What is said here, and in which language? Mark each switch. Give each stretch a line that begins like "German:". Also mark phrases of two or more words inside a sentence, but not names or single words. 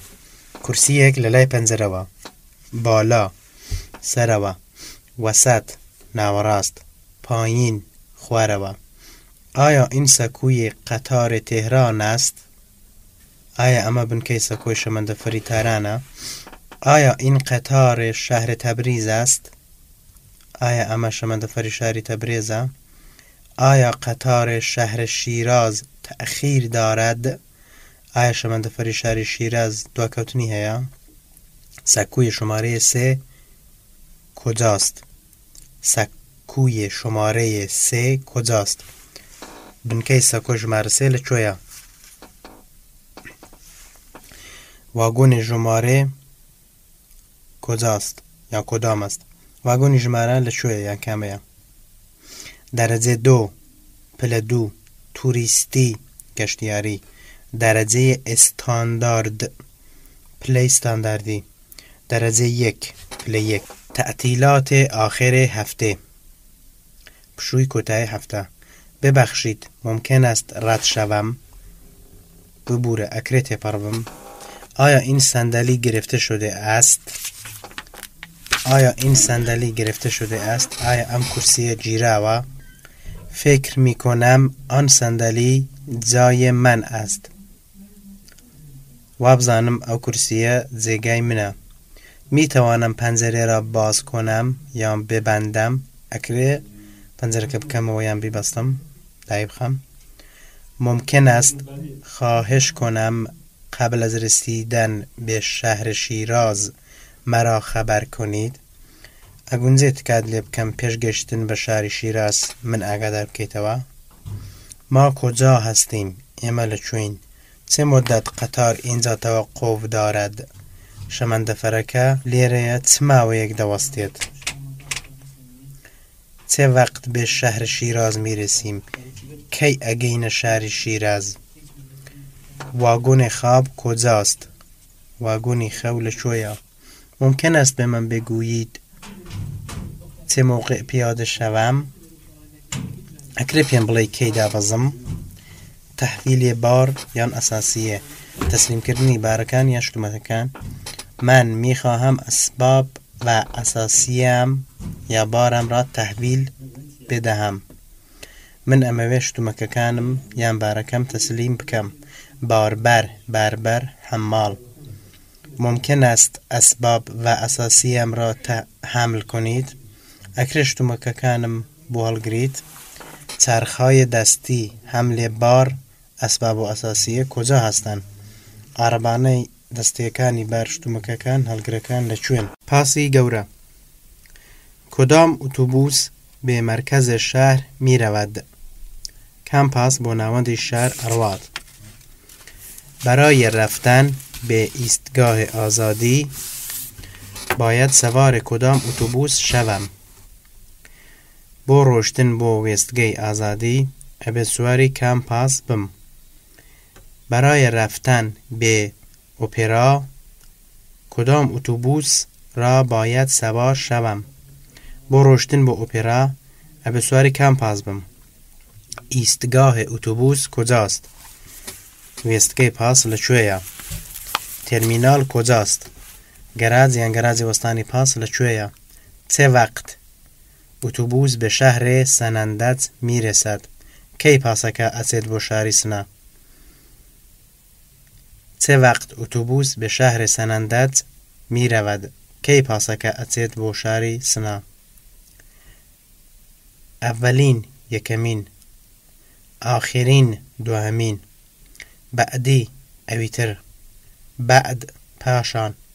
Central Kurdish: کورسیەک لەلای پەنجەرەوە. بالا، سەرەوە. وەسەت، ناوەڕاست. پایین، خوارەوە.
Persian: آیا این سکوی قطار تهران است؟
Central Kurdish: آیا ئەمە بنکەی سەکۆی شەمەندەفەری تارانە؟
Persian: آیا این قطار شهر تبریز است؟
Central Kurdish: آیا ئەمە شەمەندەفەری شاری تەبریزە؟
Persian: آیا قطار شهر شیراز تأخیر دارد؟
Central Kurdish: آیا شەمەندەفەری شاری شیراز دواکەوتنی هەیە؟
Persian: سەکوی شماره 3 کجاست؟ سەکوی شماره 3 کجاست؟
Central Kurdish: بنکەی سەکۆی ژمارە 3 لەکوێیە؟ واگۆنی ژمارە
Persian: کجاست یا کدام است؟
Central Kurdish: واگۆنی ژمارە لەکوێیە یان کامەیە؟ دەرەجە 2 پلە 2 توریستی گەشتیاری. دەرەجەی ئستاندارد پلەی ستانداردی. دەرەجە 1 پلە 1
Persian: تعطیلات آخر هفته،
Central Kurdish: پشووی کۆتایی هەفتە.
Persian: ببخشید ممکن است رد شوم؟
Central Kurdish: ببوره ئەکرێت تێپەڕبم.
Persian: آیا این صندلی گرفته شده است؟ آیا این صندلی گرفته شده است؟
Central Kurdish: آیا ام کرسی گیراوە؟
Persian: فکر می کنم آن صندلی جای من است.
Central Kurdish: وابزانم او کرسیه جێگای منە.
Persian: می توانم پەنجەرە را باز کنم یا ببندم؟
Central Kurdish: ئەکرێ پەنجەرەکە بکەمەوە یان بیبەستم دای بخەم.
Persian: ممکن است خواهش کنم قبل از رسیدن به شهر شیراز مرا خبر کنید؟
Central Kurdish: ئەگونجێت کات لێ بکەم پێش گەشتن بە شاری شیراز من ئاگادار بکەیتەوە.
Persian: ما کجا هستیم؟
Central Kurdish: ئێمە لەکوێین؟
Persian: چه مدت قطار اینجا توقف دارد؟
Central Kurdish: شەمەندەفەرەکە لێرەیە چ ماوەیەک دەوەستێت؟
Persian: چه وقت به شهر شیراز میرسیم؟
Central Kurdish: کی ئەگەینە شاری شیراز؟
Persian: واگۆن خواب کجاست؟
Central Kurdish: واگۆنی خەو لەکوێیە؟
Persian: ممکن است به من بگویید چه موقع پیاده شوم؟
Central Kurdish: ئەکرێ پێم بڵێ کەی دابەزم؟ تەحویلی بار یان ئەساسیە، تەسلیمکردنی بارەکان یان شتومەتەکان.
Persian: من میخواهم اسباب و اساسیم یا بارم را تحویل بدهم.
Central Kurdish: من ئەمەوێ شتومەکەکانم یان بارەکەم تەسلیم بکەم.
Persian: باربر، بربر، حمال. ممکن است اسباب و اساسیم را حمل کنید؟
Central Kurdish: ئەکرێ شتومەکەکانم بۆ هەڵگریت؟
Persian: چرخهای دستی حمل بار اسباب و اساسیه کجا هستند؟
Central Kurdish: عربانەی دەستیەکانی بار شتومەکەکان هەڵگرەکان لەکوێن؟ پاسی گەورە.
Persian: کدام اتوبوس به مرکز شهر می رود؟
Central Kurdish: کام پاس بۆ ناوەندی شار ئەڕوات.
Persian: برای رفتن به ایستگاه آزادی باید سوار کدام اتوبوس شوم؟
Central Kurdish: بۆ ڕۆشتن بۆ وێستگەی ئازادی ئەبێت سواری کام پاس بم؟
Persian: برای رفتن به اپرا کدام اتوبوس را باید سوار شوم؟
Central Kurdish: بۆ ڕۆشتن بۆ ئۆپێرا ئەبێت سواری کام پاس بم؟
Persian: ایستگاه اتوبوس کجاست؟
Central Kurdish: وێستگەی پاس لەکوێیە؟
Persian: ترمینال کجاست؟
Central Kurdish: گەراج یان گەراجی وەستانی پاس لەکوێیە؟
Persian: چه وقت اتوبوس به شهر سنندج میرسد؟
Central Kurdish: کی پاسەکە ئەچێت بۆ شاری سنە؟
Persian: چه چه وقت اتوبوس به شهر سنندج می رود؟
Central Kurdish: کی پاسکه اچید بو شهری سنا؟ اولین یکمین، آخرین دوهمین، بعدی اویتر، بعد پاشان.